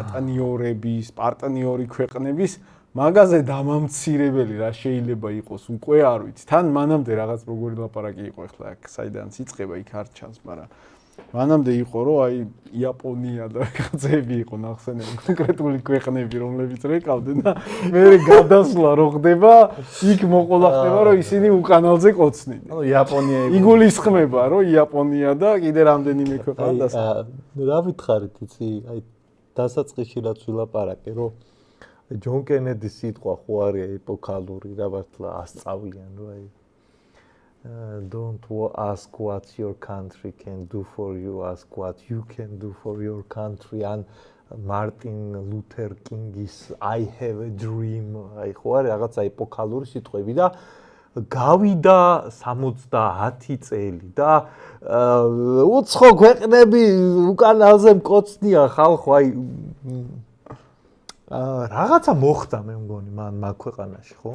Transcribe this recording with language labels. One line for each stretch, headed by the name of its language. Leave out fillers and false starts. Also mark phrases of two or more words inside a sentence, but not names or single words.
Georgian: პარტნიორი ქვეყნების მაგაზე დამამცირებელი რა შეიძლება იყოს უკვე არ ვიცი თან მანამდე რაღაც როგორი ლაპარაკი იყო ახლა აქ საიდანაც იწყება იქ არ ჩანს მაგრამ მანამდე იყო რომ აი იაპონია და რაღაცები იყო ნახსენები კონკრეტული ქვეყნები რომლებიც რეკავდნენ და მე გადასვლა რო ხდება იქ მოყოლა ხდება რომ ისინი უკანალზე კოცნიან ანუ იაპონია იგულისხმება რომ იაპონია და კიდე რამდენიმე ქვეყანა და რა ვითხარით იცი აი დასაწყისში რაც ვილაპარაკე რომ ჯონ კენედის სიტყვა ხო არის ეპოქალური რა მართლა ასწავლიან რომ აი
English: don't ask what your country can do for you, ask what you can do for your country. And Martin Luther King's I have a dream.
Georgian: აი ხო არის რაღაცა ეპოქალური სიტყვები და გავიდა 70 წელი და უცხო ქვეყნები უკანალზე მკოცნია ხალხო აი რაღაცა მოხდა მე მგონი მან მაგ ქვეყანაში ხო?